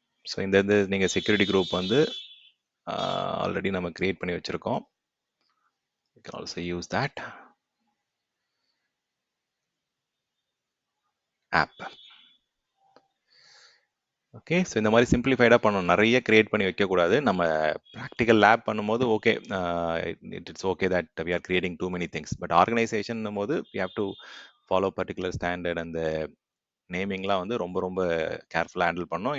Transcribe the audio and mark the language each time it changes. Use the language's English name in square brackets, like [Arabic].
[Tamil] So இந்த இது நீங்கள் செக்யூரிட்டி குரூப் வந்து ஆல்ரெடி நம்ம கிரியேட் பண்ணி வச்சுருக்கோம். [English] you can also use that app. [Tamil] Okay, so இந்த மாதிரி சிம்பிளிஃபைடாக பண்ணணும். நிறைய கிரியேட் பண்ணி வைக்கக்கூடாது. நம்ம ப்ராக்டிக்கல் லேப் பண்ணும்போது okay, [English] It's okay that we are creating too many things. But organisation [Tamil] போது [English] We have to follow particular standard. [Tamil] அந்த நேமிங்லாம் வந்து ரொம்ப ரொம்ப கேர்ஃபுல்லாக ஹேண்டில் பண்ணோம்.